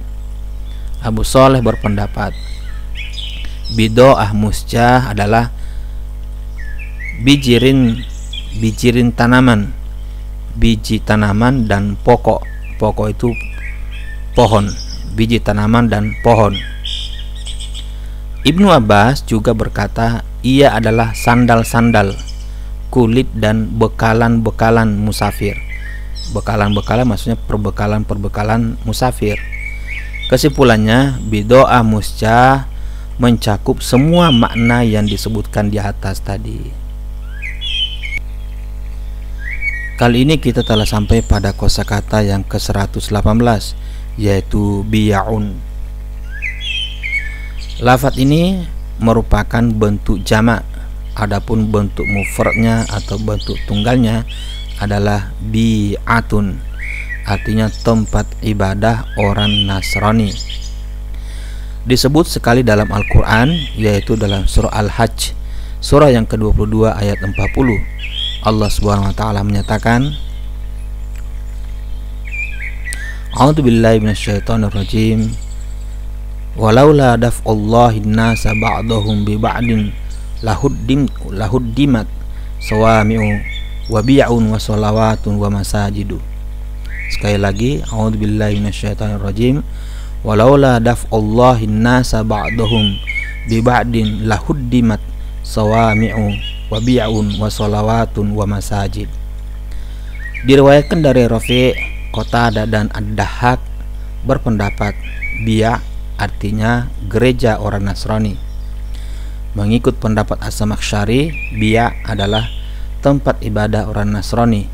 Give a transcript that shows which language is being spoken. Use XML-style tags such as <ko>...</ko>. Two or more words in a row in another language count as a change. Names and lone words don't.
<id>Abu Shaleh berpendapat bidoah musjah adalah bijirin tanaman, biji tanaman dan pokok itu pohon, biji tanaman dan pohon. Ibnu Abbas juga berkata ia adalah sandal-sandal, kulit dan bekalan-bekalan musafir. Bekalan-bekalan maksudnya perbekalan musafir. Kesimpulannya, bidoah musjah mencakup semua makna yang disebutkan di atas tadi. Kali ini kita telah sampai pada kosakata yang ke-118, yaitu biya'un. Lafaz ini merupakan bentuk jamak, adapun bentuk mufradnya atau bentuk tunggalnya adalah bi'atun, artinya tempat ibadah orang Nasrani. Disebut sekali dalam Al-Quran, yaitu dalam surah Al-Hajj, surah yang ke-22 ayat 40. Allah</id> <ar>سبحانه وتعالى</ar> <id>menyatakan,</id> <ar>أعوذ بالله من الشيطان الرجيم. ولولا دفع الله الناس بعضهم ببعض لهدمت صوامع وبيع وصلوات ومساجد.</ar> <id>Sekali lagi,</id> <ar>أعوذ بالله من الشيطان الرجيم. ولولا دفع الله الناس بعضهم ببعض لهدمت صوامع وبيع وصلوات ومساجد.</ar> <id>Diriwayatkan dari Rafi', Qatadah dan Ad-Dahhak berpendapat bi'a artinya gereja orang Nasrani. Mengikut pendapat As-Samakhsyari, bi'a adalah tempat ibadah orang Nasrani.</id>